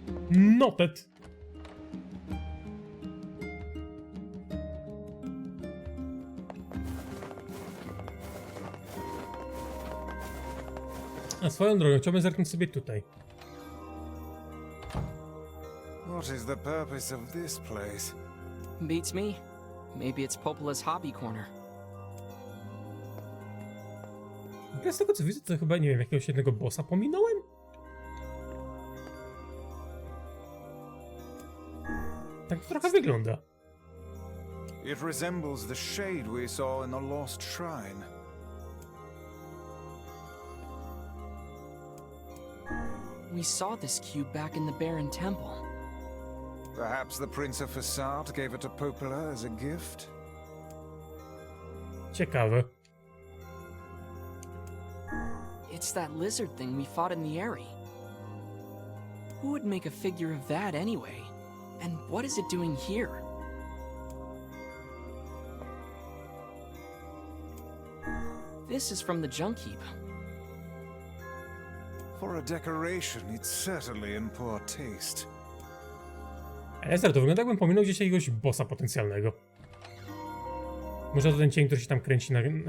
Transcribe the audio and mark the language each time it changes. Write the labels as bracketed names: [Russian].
[English] Noted. [Polish] A swoją drogą, chciałbym zerknąć sobie tutaj. [English] What is the purpose of this place? Beats me. Maybe it's Popola's hobby corner. [Polish] Z tego co widzę, to chyba, nie wiem, jakiegoś jednego bossa pominąłem? Tak to trochę wygląda. [English] It resembles the shade we saw in the lost shrine. We saw this cube back in the Baron Temple. Perhaps the Prince of Facade gave it to Popola as a gift? [Polish] Ciekawe. [English] It's that lizard thing we fought in the Eyrie. Who would make a figure of that anyway? And what is it doing here? This is from the junk heap. For a decoration, it's certainly in poor taste. [Polish] Ezer, to wygląda, jakbym pominął gdzieś jakiegoś bossa potencjalnego. Może to ten cień, który się tam kręci na...